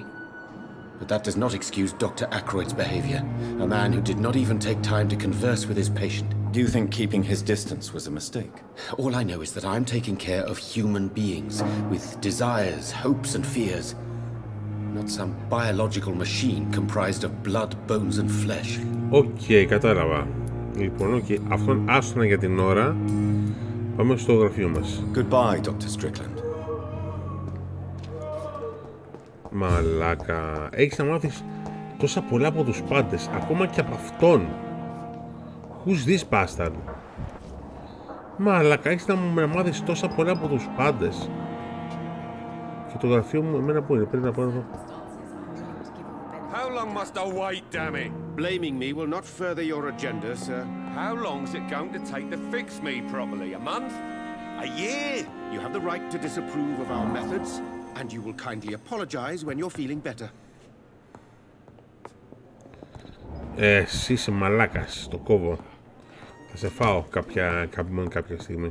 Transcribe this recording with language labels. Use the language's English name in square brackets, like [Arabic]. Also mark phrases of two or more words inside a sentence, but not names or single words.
[English] But that does not excuse Dr. Aykroyd's behavior, a man who did not even take time to converse with his patient. Do you think keeping his distance was a mistake? All I know is that I'm taking care of human beings with desires, hopes and fears. Not some biological machine comprised of blood, bones and flesh. [Greek] Okay, κατάλαβα. Λοιπόν, okay, αυτόν άστονα για την ώρα. Πάμε στο γραφείο μας. [English] Goodbye, Dr. Strickland. [Greek] Μαλάκα. Έχεις να μάθεις τόσα πολλά από τους πάντες, ακόμα και από αυτόν. [English] Who's this bastard? [Greek] Μαλάκα, έχεις να μάθεις τόσα πολλά από τους πάντες. Και το γραφείο μου, εμένα πού είναι, πρέπει να πάω εδώ. [English] How long must I wait, damn it? Blaming me will not further your agenda, sir. How long's it going to take to fix me properly? A month? A year? You have the right to disapprove of our methods, and you will kindly apologize when you're feeling better. [Greek] Εσύ είσαι μαλάκας, το κόβω. Θα σε φάω κάποια στιγμή.